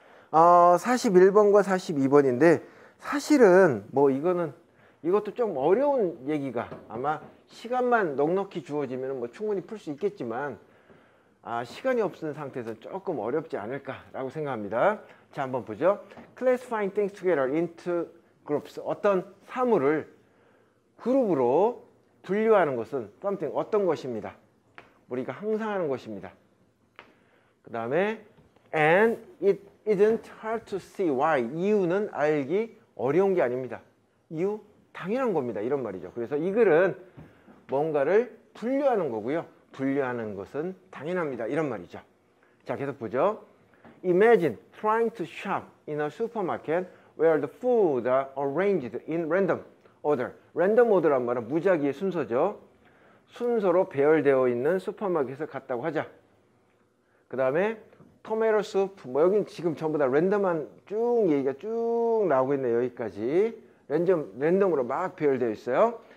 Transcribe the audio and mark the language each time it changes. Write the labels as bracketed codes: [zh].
[ko] 41번과 42번인데 사실은 뭐 이것도 좀 어려운 얘기가 아마 시간만 넉넉히 주어지면 뭐 충분히 풀 수 있겠지만 시간이 없는 상태에서 조금 어렵지 않을까라고 생각합니다. 자, 한번 보죠. [en] Classifying things together into groups. [ko] 어떤 사물을 그룹으로 분류하는 것은 [en] something [ko] 어떤 것입니다. 우리가 항상 하는 것입니다. 그 다음에 [en] and it isn't hard to see why. [ko] 이유는 알기 어려운 게 아닙니다. 이유 당연한 겁니다. 이런 말이죠. 그래서 이 글은 뭔가를 분류하는 거고요. 분류하는 것은 당연합니다. 이런 말이죠. 자, 계속 보죠. [en] Imagine trying to shop in a supermarket where the foods are arranged in random order. [ko] 랜덤 오더란 말은 무작위의 순서죠. 순서로 배열되어 있는 슈퍼마켓에 갔다고 하자. 그 다음에 토마토 수프, 뭐 여긴 지금 전부 다 랜덤한 쭉 얘기가 쭉 나오고 있네요. 여기까지 랜덤으로 막 배열되어 있어요.